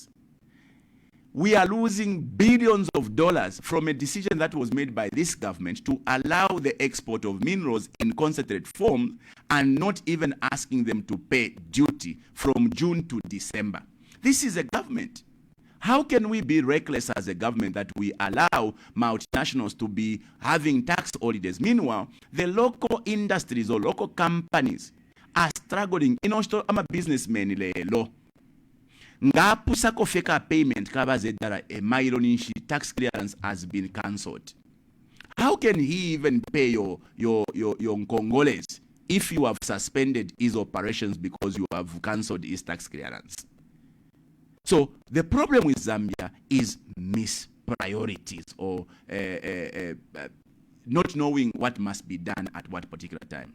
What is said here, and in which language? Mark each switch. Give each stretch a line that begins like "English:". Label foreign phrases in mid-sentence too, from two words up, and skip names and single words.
English: We are losing billions of dollars from a decision that was made by this government to allow the export of minerals in concentrate form and not even asking them to pay duty from June to December. This is a government. How can we be reckless as a government that we allow multinationals to be having tax holidays? Meanwhile, the local industries or local companies are struggling. I'm a businessman lelo.
Bemba: Ngapusa kofeka payment kabazedara a Myroninshi
English: tax clearance has been cancelled. How can he even pay your Congolese if you have suspended his operations because you have cancelled his tax clearance? So the problem with Zambia is mispriorities or not knowing what must be done at what particular time.